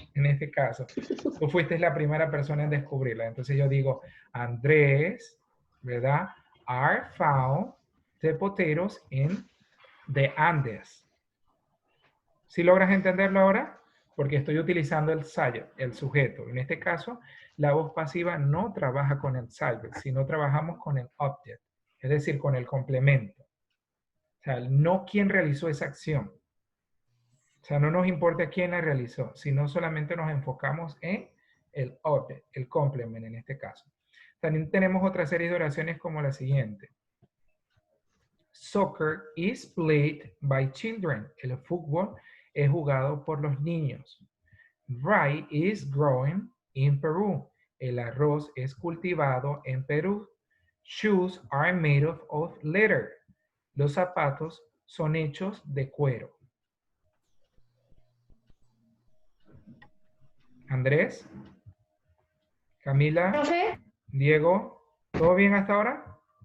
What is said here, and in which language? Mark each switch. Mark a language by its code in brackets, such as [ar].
[es] En este caso, tú fuiste la primera persona en descubrirla. Entonces yo digo, Andrés, ¿verdad? [en] Are found the potatoes in the Andes. [es] ¿Sí logras entenderlo ahora? Porque estoy utilizando el subject, el sujeto. En este caso, la voz pasiva no trabaja con el subject, sino trabajamos con el object, es decir, con el complemento. O sea, no quién realizó esa acción. O sea, no nos importa quién la realizó, sino solamente nos enfocamos en el object, el complement en este caso. También tenemos otra serie de oraciones como la siguiente. [en] Soccer is played by children. [es] El fútbol es jugado por los niños. [en] Rye is growing in Peru. [es] El arroz es cultivado en Perú. [en] Shoes are made of leather. [es] Los zapatos son hechos de cuero. Andrés, Camila, ¿Profe? Diego, ¿todo bien hasta ahora?